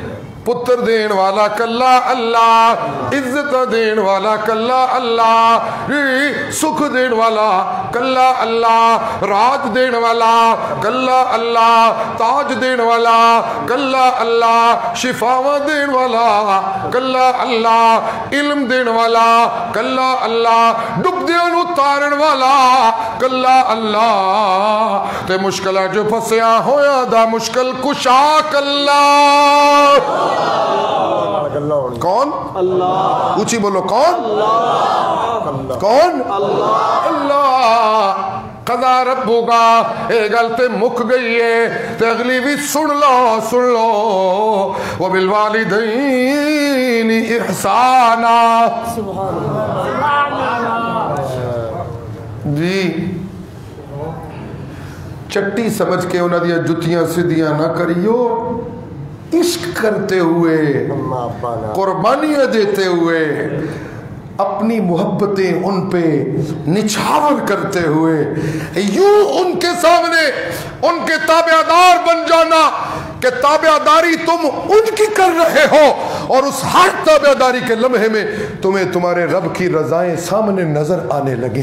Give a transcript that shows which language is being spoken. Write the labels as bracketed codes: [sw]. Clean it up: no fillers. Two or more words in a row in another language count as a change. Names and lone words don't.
[pa] پتر دین والا کلا اللہ، عزت دین والا کلا اللہ، سکھ دین والا کلا اللہ، راج دین والا کلا اللہ، تاج دین والا کلا اللہ، شفاوا دین والا کلا اللہ، علم دین والا کلا اللہ، ڈبدیاں نوں تارن والا کلا اللہ، تے مشکل جو پھسیا ہویا دا مشکل کشا کلا. کون؟ اللہ۔ اچی بولو کون? اللہ۔ کون؟ اللہ. [ar] قضى ربك [pa] یے گل تے مک گئی ہے تے اگلی بھی سن لو. [ar] وبالوالدين إحسانا. [pa] جی چٹی سمجھ کے انہاں دی جتیاں سدھیاں نا کریو, [ur] عشق کرتے ہوئے قربانیاں دیتے ہوئے اپنی محبتیں ان پہ نچھاور کرتے ہوئے یوں ان کے سامنے ان کے تابعدار بن جانا کہ تابعداری تم ان کی کر رہے ہو اور اس ہر تابعداری کے لمحے میں تمہیں تمہارے رب کی رضائیں سامنے نظر آنے لگے.